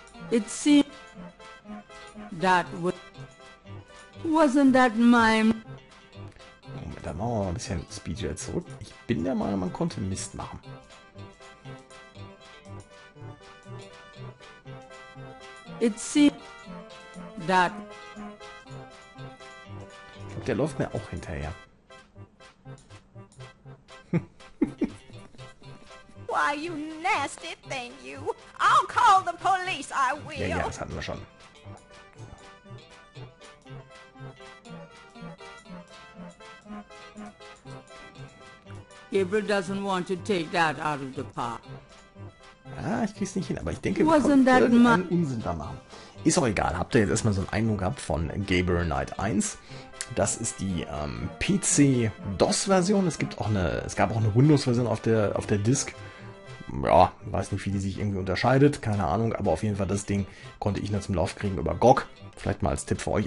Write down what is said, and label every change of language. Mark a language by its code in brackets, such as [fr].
[en] It seemed that wasn't that mime. [de] Moment, dann machen wir mal ein bisschen Speed jetzt zurück. Ich bin der Meinung, man konnte Mist machen. [en] It seemed that [de] Ich glaube, der läuft mir auch hinterher. [en] Why, you nasty thing, you. I'll call the police, I will. [de] Ja, das hatten wir schon. [en] Gabriel doesn't want to take that out of the park. [de] Ah, ich krieg's nicht hin, aber ich denke, wir [en] Wasn't [de] konnten [en] that [de] irgendeinen Unsinn da machen. Ist auch egal. Habt ihr jetzt erstmal so einen Eindruck gehabt von Gabriel Knight 1? Das ist die PC-DOS-Version. Es gab auch eine Windows-Version auf der Disk. Ja, weiß nicht, wie die sich irgendwie unterscheidet. Keine Ahnung, aber auf jeden Fall das Ding konnte ich nur zum Lauf kriegen über GOG. Vielleicht mal als Tipp für euch.